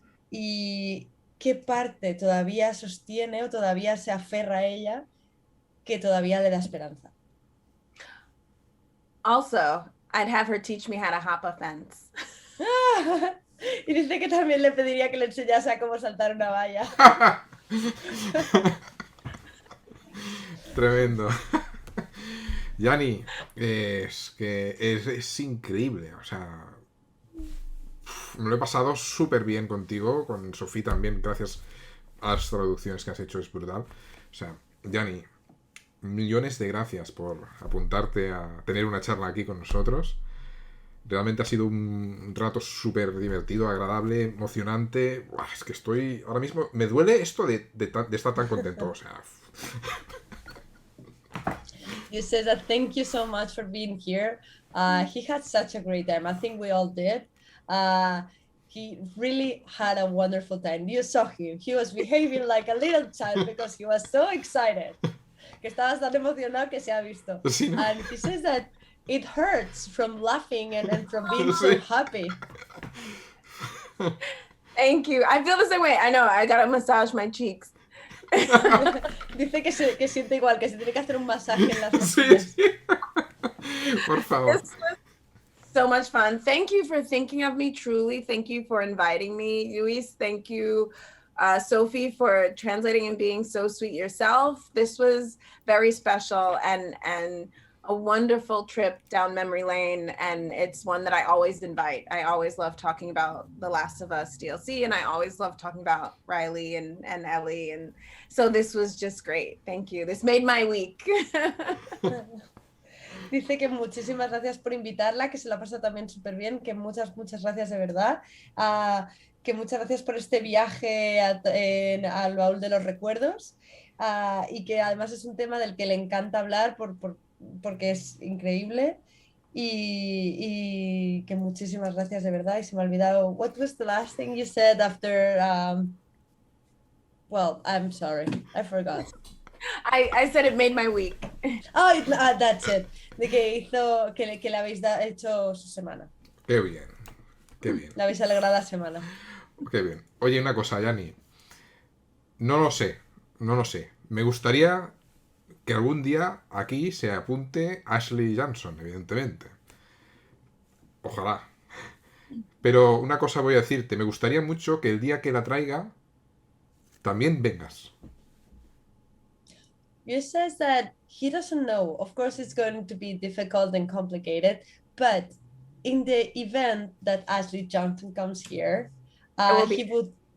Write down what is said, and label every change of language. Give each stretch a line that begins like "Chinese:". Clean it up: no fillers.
Spanish: Y qué parte todavía sostiene o todavía se aferra a ella que todavía le da esperanza.
English: Also, I'd have her teach me how to hop a fence.
Spanish: Y dice que también le pediría que le enseñase a cómo saltar una valla. Tremendo. Yani, es que es increíble, o sea, me lo he pasado súper bien contigo, con Sofía también, gracias a las traducciones que has hecho, es brutal. O sea, Yani, millones de gracias por apuntarte a tener una charla aquí con nosotros. Realmente ha sido un rato súper divertido, agradable, emocionante. Buah, es que estoy, ahora mismo, me duele esto de estar tan contento, o sea...
English: You said that thank you so much for being here. He had such a great time. I think we all did. He really had a wonderful time. You saw him. He was behaving like a little child because he was so excited.
Spanish: Que estabas tan emocionado que se ha visto. Sí, ¿no?
English: And he says that it hurts from laughing and from being so happy. Thank you. I feel the same way. I know. I gotta massage my cheeks.
Spanish: Dice que siente igual, que se tiene que hacer un masaje en las mejillas. Sí. Por favor.
English: This was so much fun. Thank you for thinking of me, truly. Thank you for inviting me, Luis. Thank you, Sophie, for translating and being so sweet yourself. This was very special and a wonderful trip down memory lane, and it's one that I always invite. I always love talking about The Last of Us DLC, and I always love talking about Riley and Ellie, and so this was just great. Thank you. This made my week.
Spanish: Dice que muchísimas gracias por invitarla, que se la pasa también súper bien, que muchas gracias de verdad, que muchas gracias por este viaje al baúl de los recuerdos, y que además es un tema del que le encanta hablar porque es increíble, y que muchísimas gracias de verdad. Y se me ha olvidado,
English: what was the last thing you said after, well, I'm sorry, I forgot. I said it made my week. Oh, that's it.
Spanish: De que hizo, que le habéis hecho su semana. Qué bien, qué bien. Le habéis alegrado la semana. Qué bien. Oye, una cosa, Yani. No lo sé. Me gustaría que algún día aquí se apunte Ashley Johnson, evidentemente. Ojalá. Pero una cosa voy a decirte. Me gustaría mucho que el día que la traiga también vengas.
English: You says that he doesn't know. Of course, it's going to be difficult and complicated, but in the event that Ashley Johnson comes here, he would.